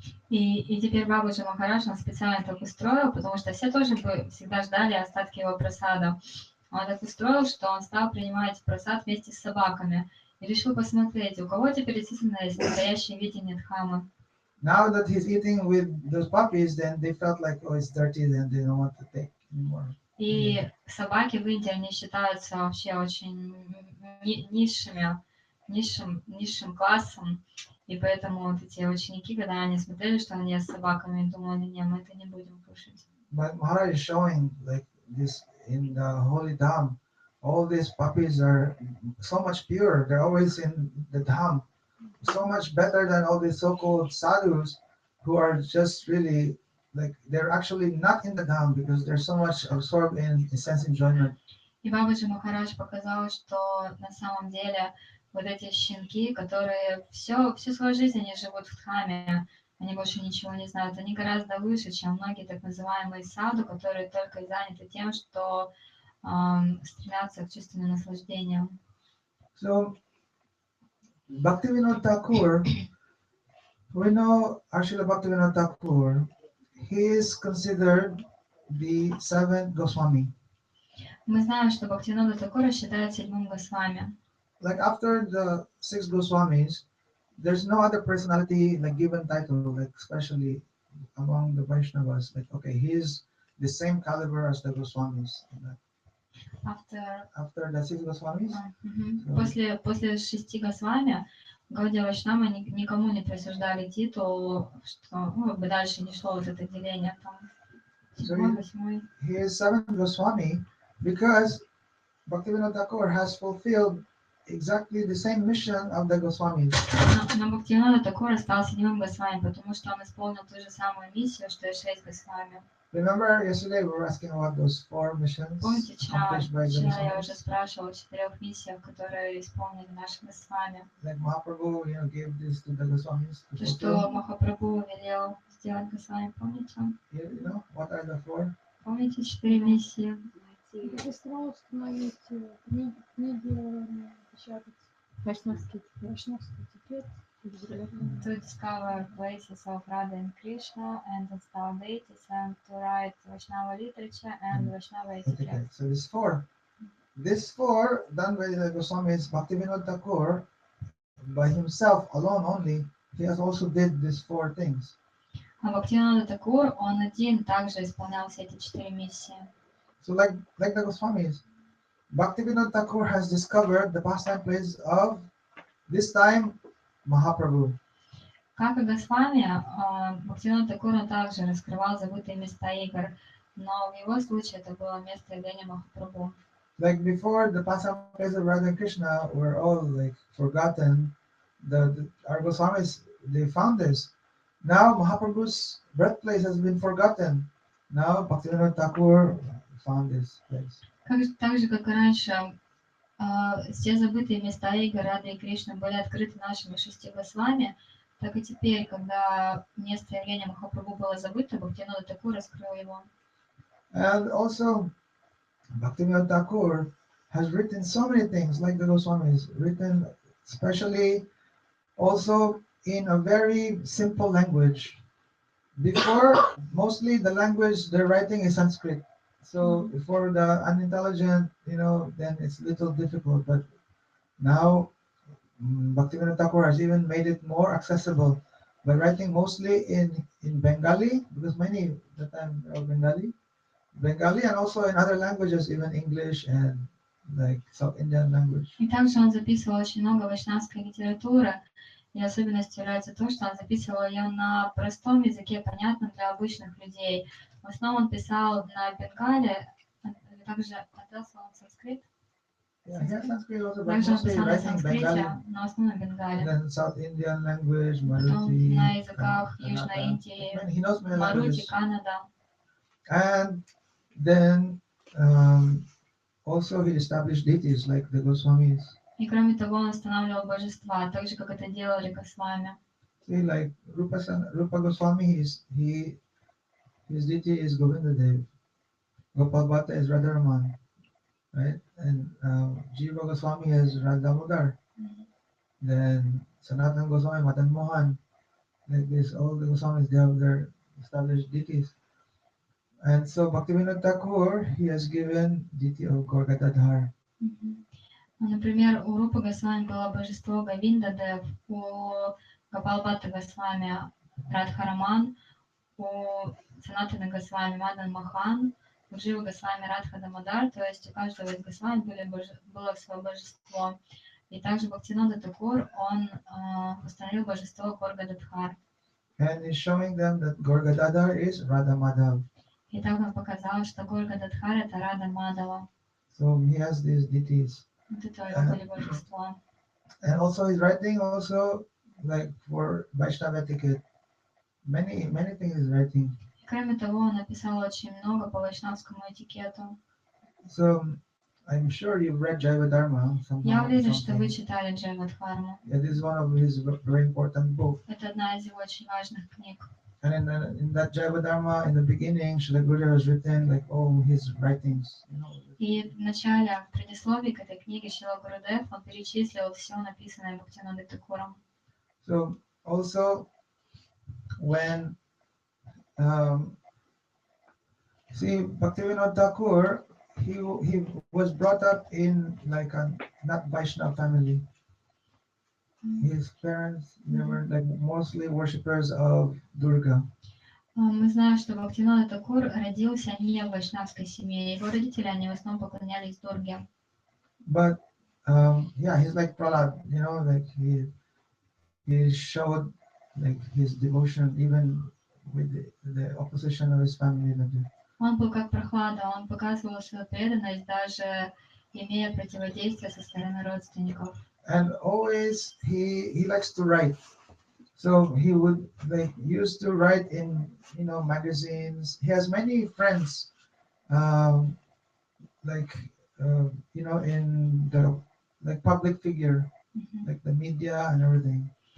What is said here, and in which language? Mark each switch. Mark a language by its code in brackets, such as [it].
[ru] И теперь Бабаджи Махарадж он специально так устроил, потому что все тоже бы всегда ждали остатки его прасада. Он так устроил, что он стал принимать прасад вместе с собаками. И решил посмотреть, у кого теперь действительно есть настоящее видение Дхамы. [en] Now that he's eating with those puppies, then they felt like, oh, it's dirty, then they don't want to take anymore. [ru] И собаки в Индии, они считаются вообще очень низшим классом. И поэтому вот эти ученики, когда они смотрели, что они с собаками, думали, не, мы это не будем кушать. [en] But Maharaj is showing like this in the holy Dham, all these puppies are so much pure. They're always in the Dham, so much better than all these so-called sadhus who are just really like they're actually not in the Dham because they're so much absorbed in sense enjoyment. [ru] И Бабаджи Махарадж показал, что на самом деле вот эти щенки, которые всю свою жизнь они живут в Дхаме, они больше ничего не знают, они гораздо выше, чем многие так называемые саду, которые только заняты тем, что стремятся к чувственным наслаждениям. [en] So, Bhактивиноды Тхакура, we know Srila Bhактивиноды Thakur, he is considered the seventh Goswami. [ru] Мы знаем, что Бхактивинода Тхакура считают седьмым Госвами. [en] Like after the 6 Goswamis, there's no other personality like given title, like especially among the Vaishnavas. Like okay, he's the same caliber as the Goswamis. After the 6 Goswamis, [ru] После 6 Госвами Гаудия Вайшнава никому не присуждали титул, что как бы дальше не шло вот это деление там. [en] so he is 7th Goswami because Bhaktivinoda Thakur has fulfilled exactly the same mission of the Goswamis. [ru] Но Бхактивинода Тхакура стал седьмым Госвами, потому что он исполнил ту же самую миссию, что и 6 Госвами. [en] Remember yesterday we were asking about those 4 missions [ru] Помните, [en] accomplished by the [ru] вчера я уже [en] Goswamis? [ru] спрашивала о 4 миссиях, которые исполнили наши Госвами. [en] Like Mahaprabhu, gave this to the Goswamis to [ru] То, [en] fulfill. [ru] что Махапрабху велел сделать Госвами, помните? [en] What are the 4? [ru] Помните 4 миссии? Быстро установить книги, печатать. Вайшнавский этикет. [en] To discover places of Radha and Krishna and install deities and to write Vaishnava literature and Vaishnava etiquette. So this 4 done by the Goswamis, Bhaktivinoda Thakur, by himself alone only, he has also did these 4 things. [ru] А Бхактивинода Тхакур, он один также исполнял все эти 4 миссии. [en] So like the Goswamis, Bhaktivinoda Thakur has discovered the pastime place of this time Mahaprabhu. [ru] Как и Госвами, Бхактивинода Тхакур также раскрывал забытые места игр, но в его случае это было место явления Махапрабху. [en] Like before, the pastime place of Radha and Krishna were all like forgotten. Our Goswamis, they found this. Now Mahaprabhu's birthplace has been forgotten. Now Bhaktivinoda Thakur found this place. [ru] Так же, как и раньше, все забытые места игр Рады и Кришны были открыты нашими 6 Госвами, так и теперь, когда место явления Махапрабху было забыто, Бхактивинода Тхакур раскрыл его. [en] And also, Bhaktivinoda Thakur has written so many things, like the Goswamis, written especially also in a very simple language. Before, mostly the language they're writing is Sanskrit. So for the unintelligent, then it's a little difficult. But now, Bhaktivinoda Thakur has even made it more accessible by writing mostly in Bengali, because many at the time are Bengali, and also in other languages, even English and like South Indian language. [ru] И также он записывал очень много вайшнавской литературы, и особенностью является то, что он записывал ее на простом языке, понятном для обычных людей. В основном он писал на бенгале, также отдался он санскрит. Также он писал на санскрите, но в основном бенгале. [en] Then South Indian language, [ru] Потом на языках Южной Индии, [en] He knows many [ru] Марути, [en] languages. [ru] Канада. [en] And then also he established deities like the Goswamis. [ru] И кроме того, он устанавливал божества, так же, как это делали Госвами. [en] See, like Rupa Goswami, his deity is Govindadev. Gopal Bhatta is Radharaman, right? And Jiva Goswami is Radhamodar. Then Sanatana Goswami, Madan Mohan. Like this, all the Goswamis, they have their established deities. And so Bhaktivinoda Thakur, he has given deity of Gorgadadhar. [ru] Например, у Рупы Госвами было божество Говиндадев, у Гопалбхатта Госвами Радхараман, у Санатаны Госвами Мадан Мохан, у Дживы Госвами Радха Дамодар, то есть у каждого из Госвами было свое божество. И также Бхактивинода Тхакур, он установил божество Горгададхар. [en] And he's showing them that Gorgadadhar is Radha Madhav. [ru] И так он показал, что Горгададхар это Рада Мадава. [en] So he has these deities. [ru] Вот это его были божества. [en] And also he's writing also like for Vaishnava etiquette. Many things he's writing. [ru] Кроме того, он написал очень много по вайшнавскому этикету. [en] So I'm sure you've read Jaiva Dharma. [ru] Я уверен, что вы читали Джайва Дхарму. [en] Yeah, this is one of his very important books. [ru] Это одна из его очень важных книг. [en] And in that Jaiva Dharma, in the beginning, Srila Gurudev has written like all his writings. [ru] И в начале, в предисловии к этой книге Шрила Гурудев, он перечислил все написанное Бхактивинодой Тхакуром. [en] So also when see Bhaktivinoda Thakur, he was brought up in like a not Vaishnava family. His parents, they were like mostly worshippers of Durga. [ru] Мы знаем, что Бхактивиноды Такур родился не в вайшнавской семье. Его родители, они в основном поклонялись Дурге. [en] But yeah, he's like Prahlad, you know, like he showed like his devotion even with the opposition of his family. [ru] Он был как Прохлада, он показывал свою преданность, даже имея противодействие со стороны родственников. [en] And always he likes to write. So he would like used to write in magazines. He has many friends, um, like in the like public figure, like the media and everything.